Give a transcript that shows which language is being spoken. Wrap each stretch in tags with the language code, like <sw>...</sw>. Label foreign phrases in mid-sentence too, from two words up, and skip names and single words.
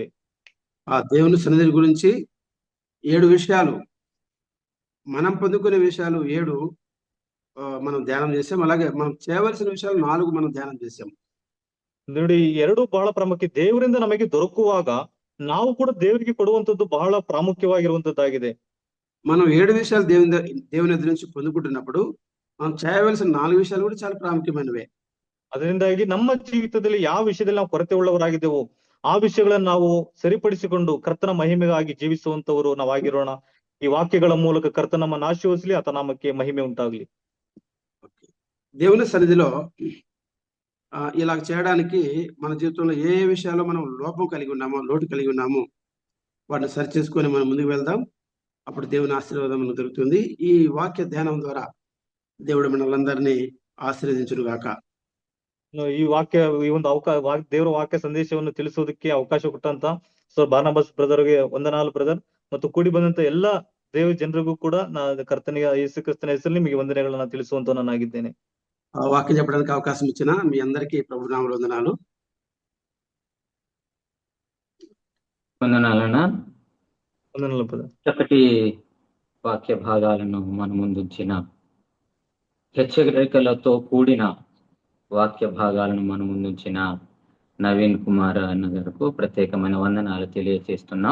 <te>ఆ దేవుని సన్నిధి గురించి 7 విషయాలు, మనం పొందుకునే విషయాలు 7 మనం ధ్యానం చేసాం. అలాగే మనం చేయవలసిన విషయాలు 4 మనం ధ్యానం చేసాం.</te> <kn>ನೋಡಿ, 2 ಬಹಳ ಪ್ರಾಮುಖ್ಯ. ದೇವರಿಂದ ನಮಗೆ ದೊರಕುವಾಗ ನಾವು ಕೂಡ ದೇವರಿಗೆ ಕೊಡುವಂತದ್ದು ಬಹಳ ಪ್ರಾಮುಖ್ಯವಾಗಿರುವಂತದ್ದಾಗಿದೆ.</kn> <te>మనం 7 విషయాలు దేవుని ఎదురు నుంచి పొందుకుంటున్నప్పుడు మనం చేయవలసిన 4 విషయాలు కూడా చాలా ప్రాముఖ్యమైనవే.</te> <kn>ಅದರಿಂದಾಗಿ ನಮ್ಮ ಜೀವಿತದಲ್ಲಿ ಯಾವ ವಿಷಯದಲ್ಲಿ ನಾವು ಕೊರತೆ ಉಳ್ಳವರಾಗಿದ್ದೇವೋ ಆ ವಿಷಯಗಳನ್ನ ನಾವು ಸರಿಪಡಿಸಿಕೊಂಡು ಕರ್ತನ ಮಹಿಮೆಗಾಗಿ ಜೀವಿಸುವಂತವರು ನಾವಾಗಿರೋಣ. ಈ ವಾಕ್ಯಗಳ ಮೂಲಕ ಕರ್ತನ ನಮ್ಮನ್ನು ಆಶೀರ್ವದಿಸಲಿ. ಆತ ನಾಮಕ್ಕೆ ಮಹಿಮೆ ಉಂಟಾಗ್ಲಿ.</kn> <te>దేవుని సన్నిధిలో ఇలా చేయడానికి మన జీవితంలో ఏ విషయాల్లో మనం లోపం కలిగి ఉన్నామో, లోటు కలిగి ఉన్నామో వాటిని సరి చేసుకొని మనం ముందుకు వెళ్దాం. అప్పుడు దేవుని ఆశీర్వాదం మనకు దొరుకుతుంది. ఈ వాక్య ధ్యానం ద్వారా దేవుడు మనల్లందరినీ ఆశీర్వదించును గాక.</te> <kn>ಈ ಒಂದು ದೇವರ ವಾಕ್ಯ ಸಂದೇಶವನ್ನು ತಿಳಿಸೋದಕ್ಕೆ ಅವಕಾಶ ಕೊಟ್ಟಂತ ಬಾರ್ನಬಾಸ್ ಬ್ರದರ್ಗೆ ವಂದನಾಲು ಬ್ರದರ್, ಮತ್ತು ಕೂಡಿ ಬಂದಂತ ಎಲ್ಲಾ ದೇವ ಜನರಿಗೂ ಕೂಡ ಕರ್ತನಿಗೆ ಯೇಸು ಕ್ರಿಸ್ತನ ಹೆಸರಲ್ಲಿ ನಿಮಗೆ ವಂದನೆಗಳನ್ನ ತಿಳಿಸುವಂತ ನಾನಾಗಿದ್ದೇನೆ.</kn> <te>వాక్యం చెప్పడానికి అవకాశం ఇచ్చిన మీ అందరికీ ప్రభు నామములో వందనాలు. వందనాలన్నా. వందనాలు బ్రదర్. చక్కటి వాక్య భాగాలను మన ముందుంచిన హెచ్చరికలతో కూడిన వాక్య భాగాలను మన ముందుంచిన నవీన్ కుమార్ అన్న గారికి ప్రత్యేకమైన వందనాలు తెలియజేస్తున్నాం.</te>